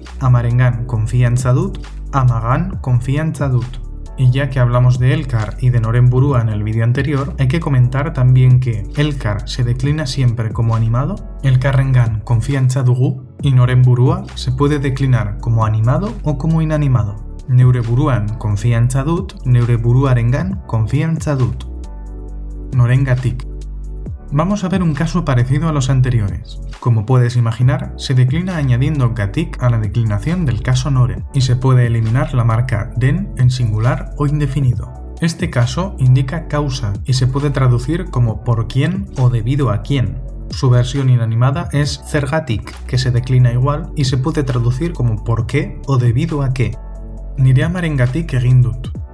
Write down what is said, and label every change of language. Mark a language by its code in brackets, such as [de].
[eu] Amarengan konfiantza dut, amagan konfiantza dut. [es] Y ya que hablamos de Elkar y de Norenburua en el vídeo anterior, hay que comentar también que Elkar se declina siempre como animado, [eu] Elkarrengan konfiantza dugu, [es] y Norenburua se puede declinar como animado o como inanimado. [eu] Neureburuan konfiantza dut, neureburuarengan konfiantza dut. [es] Norengatik. Vamos a ver un caso parecido a los anteriores. Como puedes imaginar, se declina añadiendo gatik a la declinación del caso Noren y se puede eliminar la marca den en singular o indefinido. Este caso indica causa y se puede traducir como por quién o debido a quién. Su versión inanimada es zergatik, que se declina igual y se puede traducir como por qué o debido a qué. [eu] Nire amarengatik egin dut.